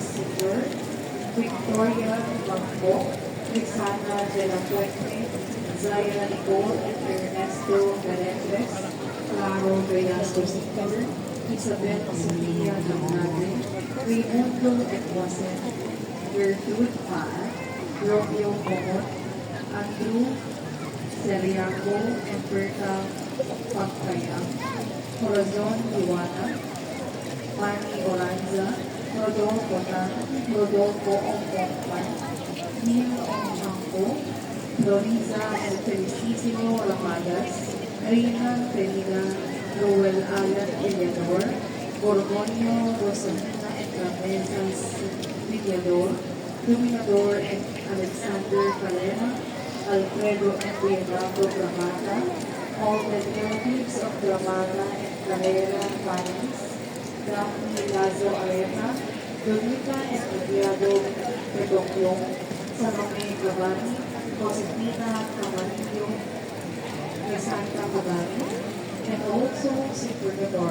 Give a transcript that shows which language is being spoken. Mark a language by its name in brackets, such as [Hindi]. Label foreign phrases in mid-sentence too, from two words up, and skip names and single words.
[English] Sr., Victoria Bangko, Rixana de la Fuente, Zaira Nicole and Ernesto Menetres, Claro Reyasco Sr., Isabel Sofia Damnade, Raimundo Equasen, Gertrude Paa, Romeo Momot, Andrew Seriaco, and Berta Pagkaya, Corazon Iwana, Manny Oranza, Rodolfo Tan, Rodolfo Ongkongpan, Neil Ongchanko, Loriza El Felicissimo Ramadas, Reina Penila, Roel Alan Eleanor, Borgonio Rosalina and Ramesas Villador, Dominador and Alexander Calema, Alfredo and Leonardo Gramata, all the relatives of Gramata and Carrera Panis, Daphne Lazo Arena, Donita and Ediado Pedoclong, Salome Gavani, Josefina Camarillo, Santa Pagani, and also [Filipino] si Gobernador.